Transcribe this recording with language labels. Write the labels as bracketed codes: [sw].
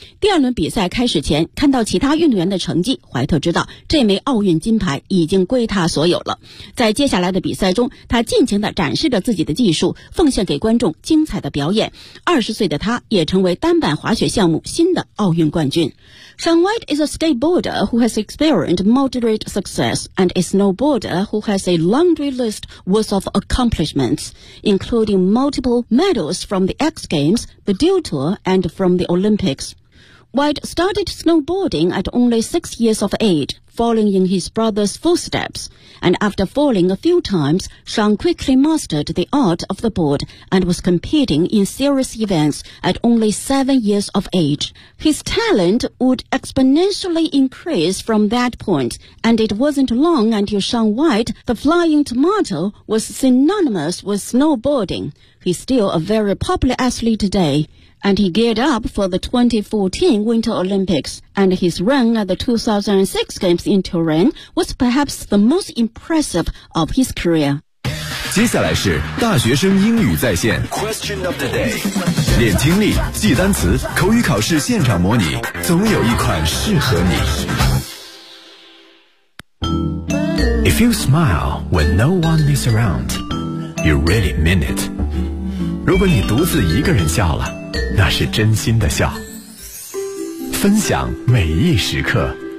[zh] 第二轮比赛开始前，看到其他运动员的成绩，怀特知道这枚奥运金牌已经归他所有了。在接下来的比赛中，他尽情地展示着自己的技术，奉献给观众精彩的表演。 20岁的他也成为单板滑雪项目新的奥运冠军。 [en] Sean White is a skateboarder who has experienced moderate success and a snowboarder who has a laundry list worth of accomplishments, including multiple medals from the X Games, the Dew Tour, and from the Olympics. White started snowboarding at only 6 years of age,following in his brother's footsteps. And after falling a few times, Sean quickly mastered the art of the board and was competing in serious events at only 7 years of age. His talent would exponentially increase from that point, and it wasn't long until Sean White, the flying tomato, was synonymous with snowboarding. He's still a very popular athlete today. And he geared up for the 2014 Winter Olympics, and his run at the 2006 Games in Turin was perhaps the most impressive of his career. [zh] 接下来是大学生英语在线 [en] Question of the day. [zh] 练听力，记单词，口语考试现场模拟，总有一款适合你。 [en] If you smile when no one is around, you really mean it. [zh] 如果你独自一个人笑了，那是真心的笑，分享每一时刻。